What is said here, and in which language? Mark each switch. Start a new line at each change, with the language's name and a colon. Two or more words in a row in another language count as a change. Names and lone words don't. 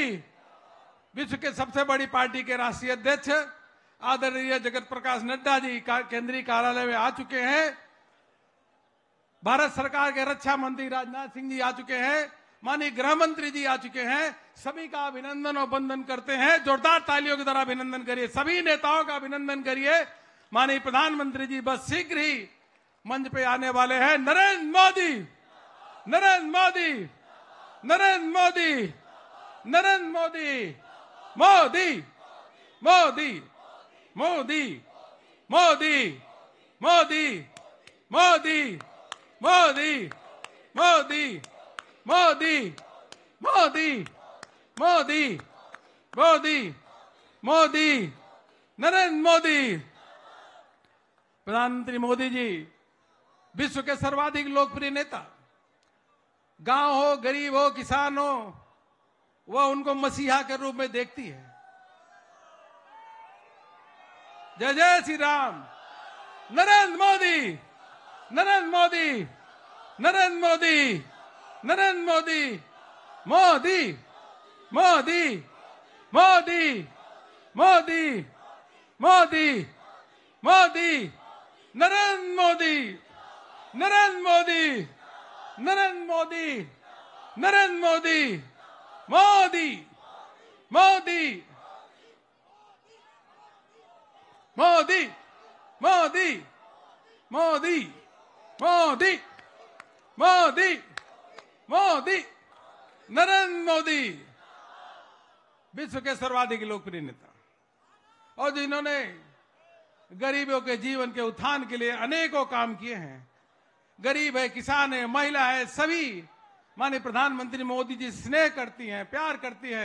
Hindi: विश्व के सबसे बड़ी पार्टी के राष्ट्रीय अध्यक्ष आदरणीय जगत प्रकाश नड्डा जी केंद्रीय कार्यालय में आ चुके हैं। भारत सरकार के रक्षा मंत्री राजनाथ सिंह जी आ चुके हैं, माननीय गृह मंत्री जी आ चुके हैं। सभी का अभिनंदन और वंदन करते हैं। जोरदार तालियों के द्वारा अभिनंदन करिए। सभी नेताओं का अभिनंदन करिए। माननीय प्रधानमंत्री जी बस शीघ्र ही मंच पे आने वाले हैं। नरेंद्र मोदी, नरेंद्र मोदी, नरेंद्र मोदी, नरेंद्र मोदी, मोदी, मोदी, मोदी, मोदी, मोदी, मोदी, मोदी, मोदी, मोदी, मोदी, मोदी, मोदी, मोदी, नरेंद्र मोदी। प्रधानमंत्री मोदी जी विश्व के सर्वाधिक लोकप्रिय नेता। गांव हो, गरीब हो, किसान हो, वह उनको मसीहा के रूप में देखती है। जय जय श्री राम। नरेंद्र मोदी, नरेंद्र मोदी, नरेंद्र मोदी, नरेंद्र मोदी, मोदी, मोदी, मोदी, मोदी, मोदी, मोदी, नरेंद्र मोदी, नरेंद्र मोदी, नरेंद्र मोदी, नरेंद्र मोदी, मोदी, मोदी, मोदी, मोदी, मोदी, मोदी, मोदी, मोदी, नरेंद्र मोदी। विश्व के सर्वाधिक लोकप्रिय नेता और जिन्होंने गरीबों के जीवन के उत्थान के लिए अनेकों काम किए हैं। गरीब है, किसान है, महिला है, सभी माननीय प्रधानमंत्री मोदी जी स्नेह करती हैं, प्यार करती है।